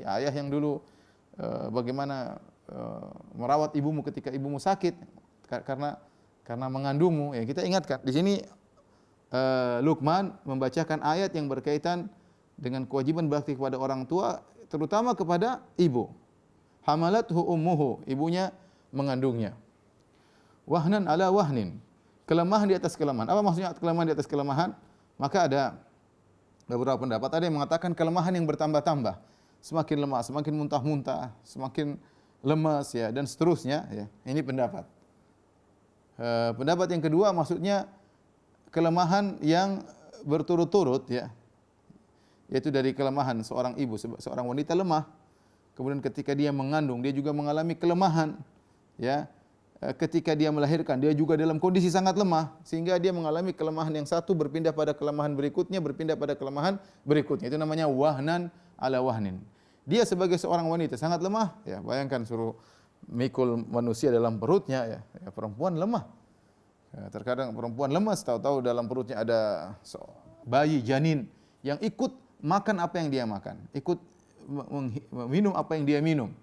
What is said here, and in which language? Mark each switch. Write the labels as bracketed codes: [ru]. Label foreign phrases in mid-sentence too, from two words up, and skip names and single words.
[id] Ayah yang dulu bagaimana merawat ibumu ketika ibumu sakit karena mengandungmu, ya, kita ingatkan. Di sini Luqman membacakan ayat yang berkaitan dengan kewajiban bakti kepada orang tua, terutama kepada ibu. [ar] حملته أمه, [id] ibunya mengandungnya. [ar] وهنا على وهن, [id] kelemahan di atas kelemahan. Apa maksudnya kelemahan di atas kelemahan? Maka ada beberapa pendapat. Ada yang mengatakan kelemahan yang bertambah-tambah, semakin lemah, semakin muntah-muntah, semakin lemas, ya, dan seterusnya, ya. Ini pendapat. Pendapat yang kedua maksudnya kelemahan yang berturut-turut, ya, yaitu dari kelemahan seorang ibu, seorang wanita lemah, kemudian ketika dia mengandung dia juga mengalami kelemahan, ya, ketika dia melahirkan dia juga dalam kondisi sangat lemah sehingga dia mengalami kelemahan yang satu berpindah pada kelemahan berikutnya, berpindah pada kelemahan berikutnya. Itu namanya [ar] وهنا على وهن. [id] Dia sebagai seorang wanita sangat lemah, ya, bayangkan suruh mikul manusia dalam perutnya, ya, perempuan lemah. Ya, terkadang perempuan lemas, tahu-tahu dalam perutnya ada bayi janin yang ikut makan apa yang dia makan, ikut minum apa yang dia minum.